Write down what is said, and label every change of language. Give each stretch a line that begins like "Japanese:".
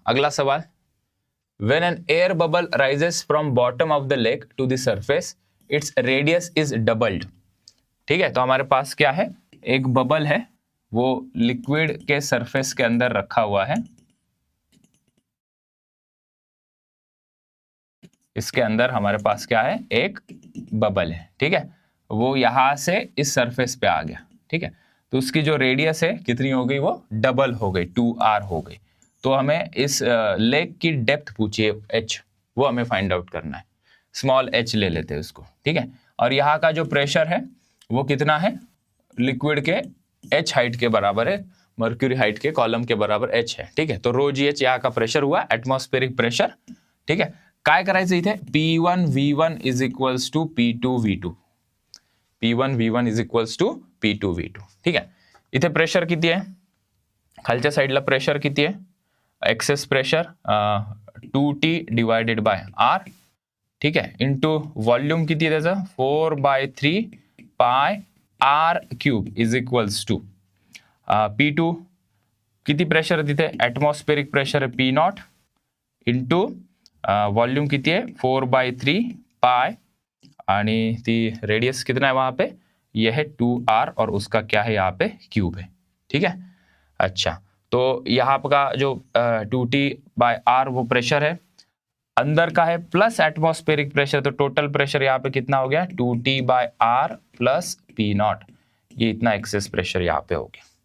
Hindi: अगला सवाल,
English: when an air bubble rises from bottom of the lake to the surface its radius is doubled।
Hindi: ठीक है, तो हमारे पास क्या है? एक बबल है, वो लिक्विड के सरफेस के अंदर रखा हुआ है। इसके अंदर हमारे पास क्या है? एक बबल है। ठीक है, वो यहां से इस सरफेस पे आ गया। ठीक है, तो उसकी जो रेडियस है कितनी हो गई? वो डबल हो गई, 2r हो गई। तो हमें इस लेक की डेप्थ पूछिए h, वो हमें फाइंड आउट करना है। स्मॉल h ले लेते हैं उसको। ठीक है, और यहाँ का जो प्रेशर है वो कितना है? लिक्विड के h हाइट के बराबर है, मर्क्यूरी हाइट के कॉलम के बराबर h है। ठीक है, तो रो जी एच यहाँ का प्रेशर हुआ, एटमॉस्फेरिक प्रेशर।
Marathi: ठीक है, काय करायचं इथे?
English: P1 V1 is equals to P2 V2। P1 V1 is equals to P2 V2।
Marathi: ठीक आहे, इथे प्रेशर किती आहे? खालच्या साईडला प्रेशर किती आहे?
English: Excess pressure 2t divided by R।
Marathi: ठीक आहे, इंटू वॉल्यूम किती आहे त्याचं? 4/3 पाय R cube is equals to P2 किती प्रेशर आहे तिथे? एटमॉस्फेरिक प्रेशर आहे P0 इंटू वॉल्यूम किती आहे?
Hindi: 4/3 पाय
Marathi: आणि ती
Hindi: रेडियस कितना है वहां पे? ये है 2r और उसका क्या है यहाँ पे? क्यूब है। ठीक है, अच्छा, तो यहाँ का जो 2t/r वो प्रेशर है, अंदर का है प्लस एटमॉस्फेरिक प्रेशर, तो टोटल प्रेशर यहाँ पे कितना हो गया? 2t/r plus P0। ये इतना एक्सेस प्रेशर यहाँ पे हो गया।